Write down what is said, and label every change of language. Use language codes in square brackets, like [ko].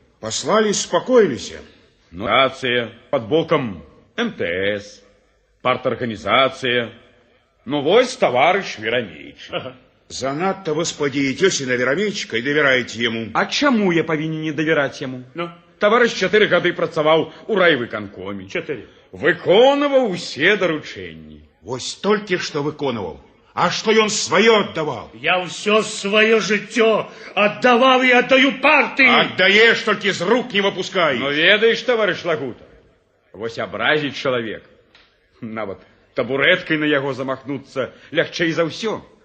[ru] Послали, успокоились. Ну, рация, под боком МТС, парторганизация. Ну, вось товарищ Верамейчик. Ага. [be] Занадто вы спадзеецеся на Верамейчика и доверяете ему. [ru] А чему я повинен не доверять ему? Ну? [be] Товарищ 4 гады працаваў у райвыканкоме. 4. Выконываў усе даручэнні. Вось толькі што выконываў. [ru] А что он свое отдавал? Я все свое житё отдавал и отдаю партии. Отдаешь, только из рук не выпускай. [be] Но ведаешь, товарищ Лагута, вось образить человек, нават табуреткой на яго замахнуться лягчэй за ўсё.